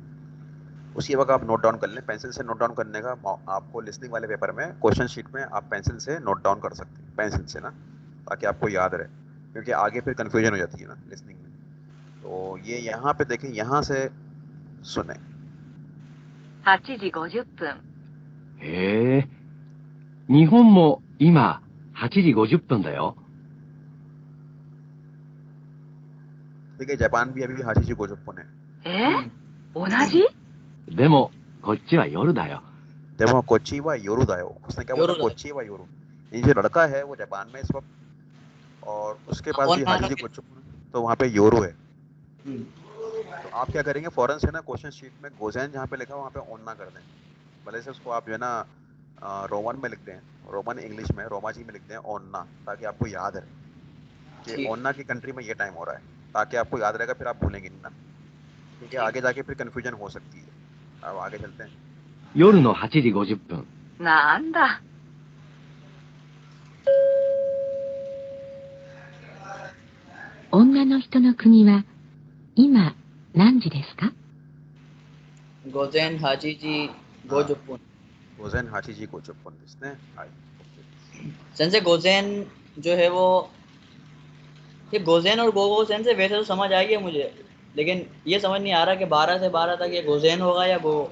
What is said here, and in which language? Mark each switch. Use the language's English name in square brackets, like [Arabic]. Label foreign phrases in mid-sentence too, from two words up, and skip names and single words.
[Hindi] उसी वक्त आप [English] note down [Hindi] कर लें। पेंसिल से [English] note down [Hindi] करने का आपको लिसनिंग वाले पेपर में [English] question sheet [Hindi] में आप पेंसिल से [English] note down [Hindi] कर सकते हैं, पेंसिल से ना, ताकि आपको याद रहे, क्योंकि आगे फिर कंफ्यूजन हो जाती है ना लिसनिंग में। तो ये यहाँ पे देखें, यहाँ से सुने। [Japanese] 8 時50分。へえ、日本も今、8時50分だよ。 [Hindi] देखिए जापान भी अभी [Japanese] 八時五十分 [Hindi] है। [Japanese] 同じ？でも、こっちは夜だよ。 [Hindi] देखो [Japanese] こっちは夜だよ, [Hindi] उसने क्या बोला? योरो [Japanese] こっちは夜. [Hindi] ये जो लड़का है वो जापान में इस वक्त, और उसके पास ओन भी नानो [Japanese] 八時五十分, [Hindi] तो वहाँ पे योरू है। हम्म, तो आप क्या करेंगे, फौरन से ना [English] question sheet [Hindi] में गोजैन जहाँ पे लिखा है वहाँ पे ओन्ना कर दें। भले से उसको आप जो है ना रोमन में लिख दें, [English] Roman English [Hindi] में रोमाजी में लिख दें ओन्ना, ताकि आपको याद रहे कि ठीक ओन्ना की कंट्री में ये टाइम हो रहा है, ताकि आपको याद रहेगा, फिर आप भूलेंगे नहीं ना, क्योंकि ठीक। आगे जाके फिर कंफ्यूजन हो सकती है। अब आगे चलते हैं। [Japanese] 夜の8時50分。なんだ。女の人の国は今何時ですか？午前八時 [Hindi] हाँ, गोजुपुन। [Japanese] 午前八時五十分 इसने [Hindi] सेंसे गोजेन जो है वो, ये गोजेन और गोगो सेंसे वैसे तो समझ आ गया मुझे, लेकिन ये समझ नहीं आ रहा कि 12 से 12 तक ये गोजेन होगा या गोगो।